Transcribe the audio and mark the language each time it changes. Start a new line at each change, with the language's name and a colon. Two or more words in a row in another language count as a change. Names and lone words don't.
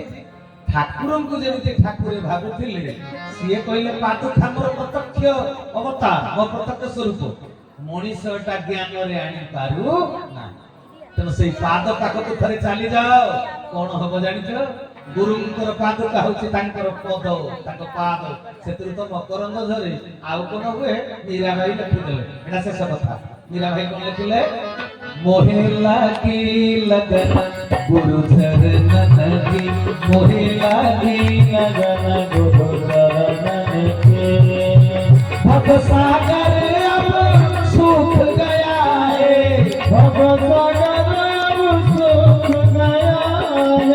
Odia: ଠାକୁରଙ୍କୁ ଯେମିତି ଠାକୁରେ ଭାବୁଥିଲେ, ସିଏ କହିଲେ ପାଦୁକା ମୋର ପ୍ରତ୍ୟକ୍ଷ ଅବତାର, ମୋ ପ୍ରତ୍ୟକ୍ଷ ସ୍ୱରୂପ, ମଣିଷଟା ଜ୍ଞାନରେ ଆଣିପାରୁ ନାହିଁ। ତେଣୁ ସେଇ ପାଦ ପାଖକୁ ଥରେ ଚାଲି ଯାଅ, କଣ ହବ ଜାଣିଛ? ଗୁରୁଙ୍କର ପାଦୁକା ହଉଛି ତାଙ୍କର ପଦ, ତାଙ୍କ ପାଦ, ସେଥିରୁ ତ ମକରନ୍ଦ ଝରେ। ଆଉ କଣ ହୁଏ? ମୀରାବାଇ ଲେଖିଦେଲେ, ଏଟା ଶେଷ କଥା। ମୀରାବାଇ କଣ ଲେଖିଲେ?
Hindi: मोहे लागी लगन गुरु चरणन की, मोहे लागी लगन गुरु चरणन के, भव सागर अब सूख गया है, भव सागर अब सूख गया है,